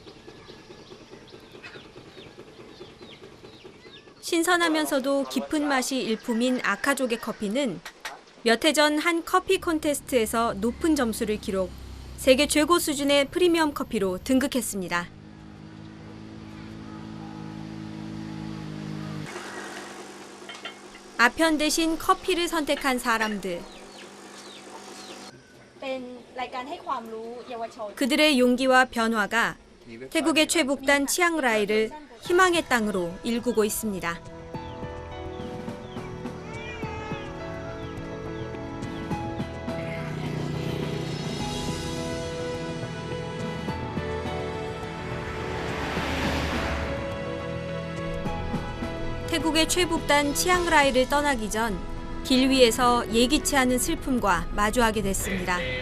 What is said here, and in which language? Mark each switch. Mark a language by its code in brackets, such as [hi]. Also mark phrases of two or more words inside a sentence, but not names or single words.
[ko] 신선하면서도 깊은 맛이 일품인 아카족의 커피는 몇 해 전 한 커피 콘테스트에서 높은 점수를 기록, 세계 최고 수준의 프리미엄 커피로 등극했습니다. 아편 대신 커피를 선택한 사람들. [th] เป็นรายการให้ความรู้เยาวชน [ko] 그들의 용기와 변화가 태국의 최북단 치앙라이를 희망의 땅으로 일구고 있습니다. 태국의 최북단 치앙라이를 떠나기 전 길 위에서 예기치 않은 슬픔과 마주하게 됐습니다.